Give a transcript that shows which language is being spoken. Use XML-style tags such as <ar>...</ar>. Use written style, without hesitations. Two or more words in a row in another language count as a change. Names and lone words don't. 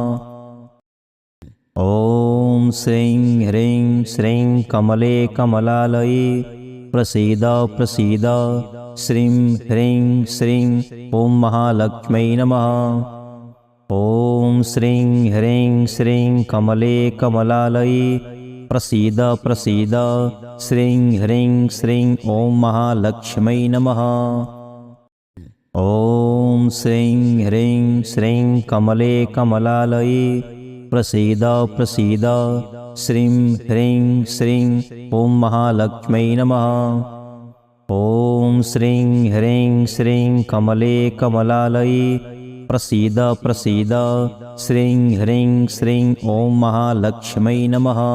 <sa>ॐ श्रीं ह्रीं श्रीं कमले कमलालये प्रसीद प्रसीद श्रीं ह्रीं श्रीं ॐ महालक्ष्मै नमः। ॐ श्रीं ह्रीं श्रीं कमले कमलालये प्रसीद प्रसीद श्रीं ह्रीं श्रीं ॐ महालक्ष्मै नमः। ॐ શ્રીં હ્રીં શ્રીં કમલે કમલાલયે પ્રસીદ પ્રસીદ શ્રીં હ્રીં શ્રીં ઓમ મહાલક્ષ્મ્यै નમઃ. ઓમ શ્રીં હ્રીં શ્રીં કમલે કમલાલયે પ્રસીદ પ્રસીદ શ્રીં હ્રીં શ્રીં ઓમ મહાલક્ષ્મ્यै નમઃ.</sa>